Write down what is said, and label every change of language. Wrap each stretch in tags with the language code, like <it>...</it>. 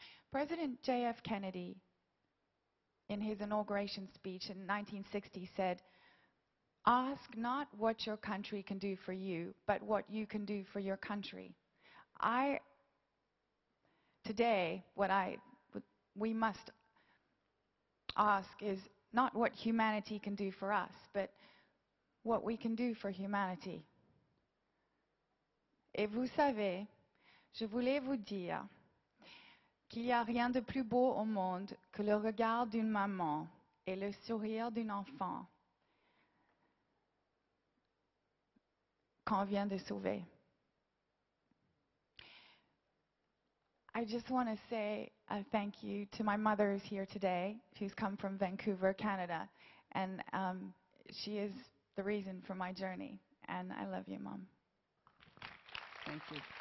<en>President J.F. Kennedy, in his inauguration speech in 1960, said, "Ask not what your country can do for you, but what you can do for your country." Today, we must ask is not what humanity can do for us, but what we can do for humanity.</en> <fr>Et vous savez, je voulais vous dire qu'il n'y a rien de plus beau au monde que le regard d'une maman et le sourire d'un enfant qu'on vient de sauver.</fr> <en>I just want to say thank you to my mother who's here today. She's come from Vancouver, Canada, and she is the reason for my journey. And I love you, Mom. Thank you.</en>